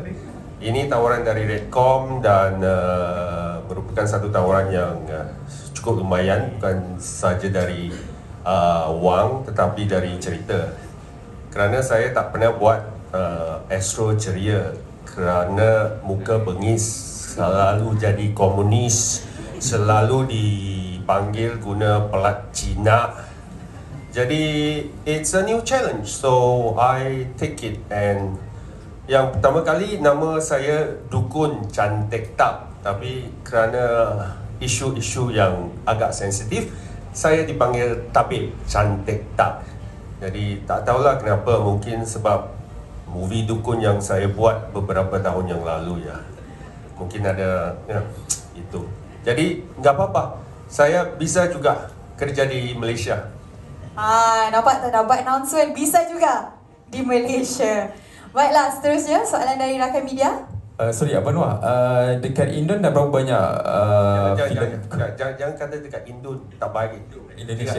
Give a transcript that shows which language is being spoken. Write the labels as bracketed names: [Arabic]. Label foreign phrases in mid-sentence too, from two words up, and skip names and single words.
[Malay] Ini tawaran dari Redcom dan merupakan satu tawaran yang cukup lumayan, bukan saja dari wang tetapi dari cerita. Kerana saya tak pernah buat Astro ceria, kerana muka bengis, selalu jadi komunis, selalu dipanggil guna pelat Cina. [English] Jadi it's a new challenge, so I take it. [Malay] And yang pertama kali nama saya Dukun Cantik Tak, tapi kerana isu-isu yang agak sensitif, saya dipanggil Tabib Cantik Tak. Jadi tak tahulah kenapa, mungkin sebab movie Dukun yang saya buat beberapa tahun yang lalu ya. [Indonesian] Mungkin ada itu. Jadi nggak apa-apa, saya bisa juga kerja di Malaysia. [Malay] Nampak tak, dapat announcement bisa juga di Malaysia. Baiklah, seterusnya soalan dari rakan media. Sorry Abang Noah, dekat Indon dah berapa banyak filem? Jangan kata dekat Indo tak baik. Indonesia,